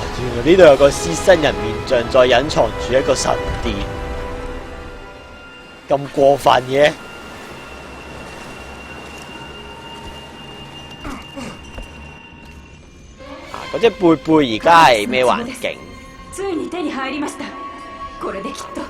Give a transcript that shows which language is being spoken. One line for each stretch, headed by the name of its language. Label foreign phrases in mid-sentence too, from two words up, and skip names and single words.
Cantonese: 原來呢度有個獅身人面像，再隱藏住一個神殿，咁過分嘅？嗰隻貝貝而家係咩環境？
Japanese: ついに手に入りました。これできっと。